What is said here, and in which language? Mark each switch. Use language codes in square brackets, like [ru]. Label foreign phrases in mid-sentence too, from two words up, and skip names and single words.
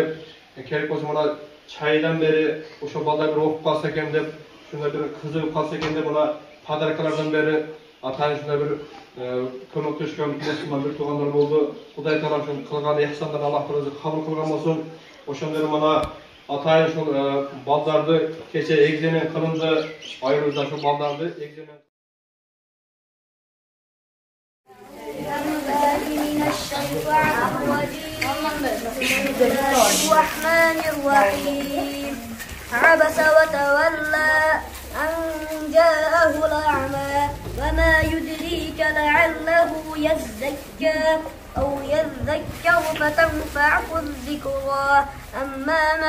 [ky] Керек болсо мына чайдан бери ошо балдар бир окуп калса экен деп, ушундай бир кызыгып калса экен деп мына подаркалардан бери атайын ушундай бир көмөктөшкөн мусулман бир туугандар болду. Кудай таала ушун кылган ихсандарды Аллах Таала кабыл кылган болсун. Ошондой мына атайын ушул балдарды кече эгземен кылынды. Айрыбызда ошо балдарды эгземен [ar] الرحمن الرحيم عبس وتولى أن جاءه الأعمى وما يدريك لعله يزكى أو يذكر فتنفعه الذكرى أما من